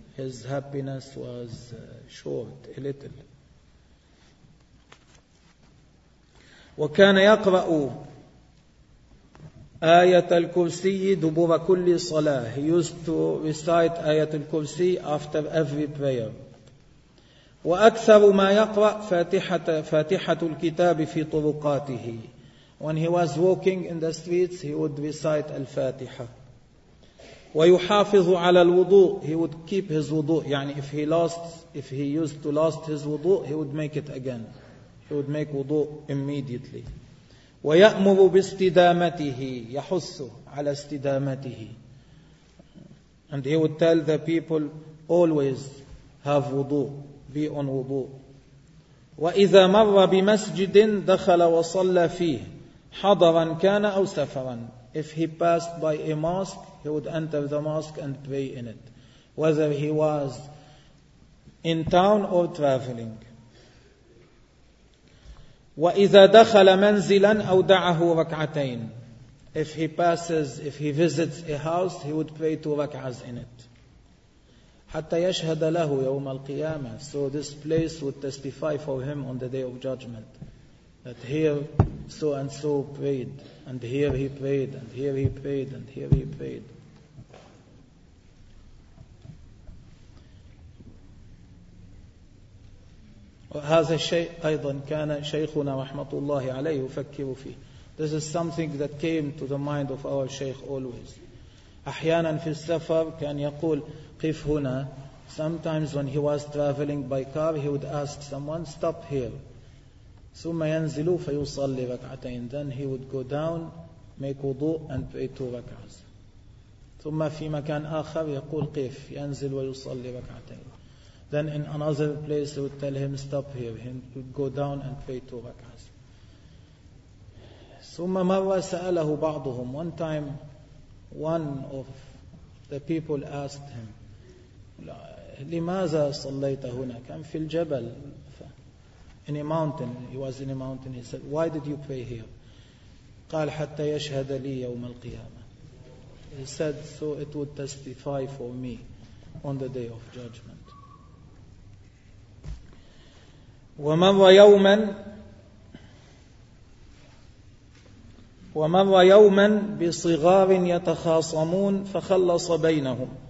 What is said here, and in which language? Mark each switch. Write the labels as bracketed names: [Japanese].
[English] His happiness was short, a little. [Arabic] وكان يقرأ آية الكرسي دبر كل صلاة. [English] He used to recite آية الكرسي after every prayer. [Arabic] وأكثر ما يقرأ فاتحة الكتاب في طرقاته. [English] When he was walking in the streets, he would recite الفاتحة. [Arabic] ويحافظ على الوضوء. [English] He would keep his وضوء. يعني if he used to lost his وضوء, he would make it again. He would make وضوء immediately. [Arabic] ويأمر باستدامته. يحث على استدامته. [English] And he would tell the people, always have wudu, be on wudu. [Arabic] وإذا مر بمسجد دخل وصلى فيه حضرا كان أو سفرا. [English] If he passed by a mosque, he would enter the mosque and pray in it, whether he was in town or traveling. [Arabic] وإذا دخل منزلا أودعه ركعتين. [English] If he visits a house, he would pray two rak'ahs in it. [Arabic] حتى يشهد له يوم القيامة. [English] So this place would testify for him on the day of judgment, that here so and so prayed, and here he prayed, and here he prayed, and here he prayed. [Arabic] هذا الشيء أيضا كان شيخنا رحمة الله عليه يفكر فيه. [English] This is something that came to the mind of our Shaykh always. [Arabic] أحيانا في السفر كان يقول قف هنا. [English] Sometimes when he was traveling by car, he would ask someone, stop here. [Arabic] ثم ينزل فيصلي ركعتين. [English] Then he would go down, make wudu and pray two rak'as. [Arabic] ثم في مكان آخر يقول قف, ينزل ويصلي ركعتين. [English] Then in another place they would tell him, stop here. He would go down and pray two rak'as. [Arabic] ثم مرة سأله بعضهم. [English] One time one of the people asked him, [Arabic] لماذا صليت هنا؟ كان في الجبل, [English] in a mountain. He was in a mountain. He said, why did you pray here? [Arabic] قال حتى يشهد لي يوم القيامة. [English] He said, so it would testify for me on the day of judgment. [Arabic] ومر يوما بصغار يتخاصمون فخلص بينهم.